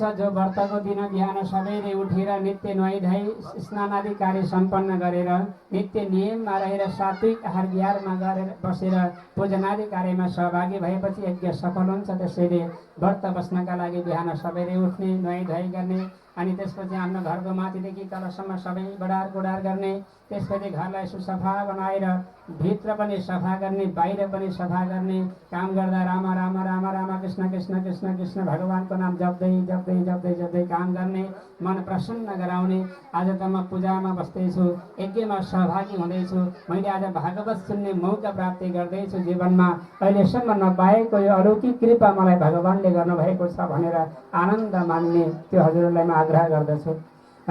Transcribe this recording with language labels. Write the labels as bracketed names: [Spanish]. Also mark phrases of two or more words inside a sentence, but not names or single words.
[Nepali] जो व्रतको दिन बिहान सबैले उठेर नित्य नुहाइधुवाइ स्नान आदि कार्य सम्पन्न गरेर नित्य नियममा रहेर सात्विक आहार विहारमा गरेर बसेर पूजनादि कार्यमा सहभागी भएपछि यज्ञ सफल हुन्छ। त्यसैले व्रत बस्नका लागि बिहान सबैले उठ्ने, नुहाइधुवाइ गर्ने, अनि त्यसपछि आफ्नो घरको माथिदेखि तलसम्म सबै बडार गुडार गर्ने, त्यसपछि घरलाई सुसफा बनाएर भित्र पनि सफा गर्ने, बाहिर पनि सफा गर्ने काम गर्दा राम राम राम राम कृष्ण कृष्ण कृष्ण कृष्ण भगवानको नाम जप्दै जप्दै जप्दै जप्दै काम गर्ने, मन प्रसन्न गराउने। आज त म पूजामा बस्दैछु, यज्ञमा सहभागी हुँदैछु, मैले आज भागवत सुन्ने मौका प्राप्ति गर्दैछु। जीवनमा अहिलेसम्म नपाएको यो अलौकिक कृपा मलाई भगवानले गर्नुभएको छ भनेर आनन्द मान्ने त्यो हजुरहरूलाई म आग्रह गर्दछु।